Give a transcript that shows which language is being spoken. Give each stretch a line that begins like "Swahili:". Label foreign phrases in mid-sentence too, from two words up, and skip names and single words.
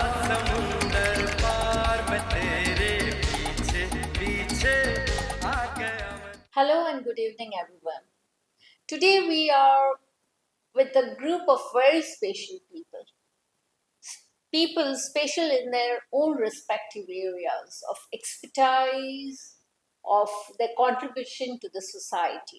Hindi: समुंदर पार मैं तेरे पीछे पीछे आ गया मैं.
English: Hello and good evening, everyone. Today we are with a group of very special people. People special in their own respective areas of expertise, of their contribution to the society.